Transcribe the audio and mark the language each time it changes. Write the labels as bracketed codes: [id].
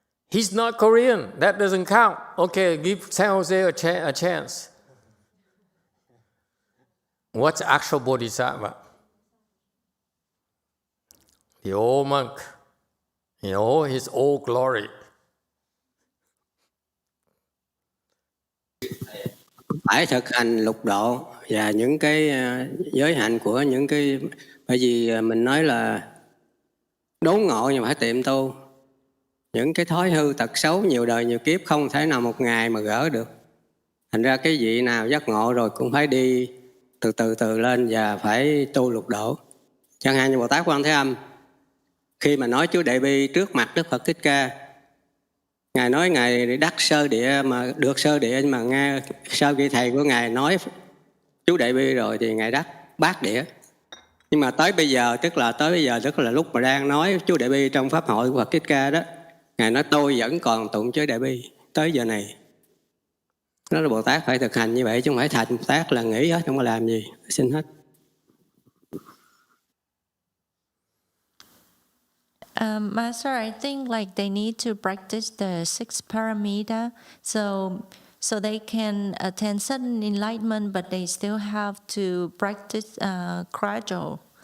[en] He's not Korean. That doesn't count. Okay, give San Jose a chance. What's actual bodhisattva? The old monk, in all his old glory. [vi] Phải thực hành lục độ và những cái giới hạn của những cái, bởi vì mình nói là đốn ngộ nhưng phải tiệm tu. Những cái thói hư tật xấu nhiều đời nhiều kiếp không thể nào một ngày mà gỡ được. Thành ra cái vị nào giác ngộ rồi cũng phải đi từ lên và phải tu lục độ. Chẳng hạn như Bồ Tát Quan Thế Âm, khi mà nói Chúa Đại Bi trước mặt Đức Phật Thích Ca, Ngài nói Ngài đắc sơ địa mà được sơ địa, nhưng mà nghe sau khi thầy của Ngài nói Chú Đại Bi rồi thì Ngài đắc bát địa. Nhưng mà tới bây giờ tức là lúc mà đang nói Chú Đại Bi trong Pháp hội của Phật Thích Ca đó, Ngài nói tôi vẫn còn tụng Chú Đại Bi tới giờ này. Đó là Bồ Tát phải thực hành như vậy, chứ không phải thành Bồ Tát là nghỉ hết, không có làm gì, xin hết. [en] Master, I think like they need to practice the 6 paramita, so they can attain certain enlightenment, but they still have to practice gradual.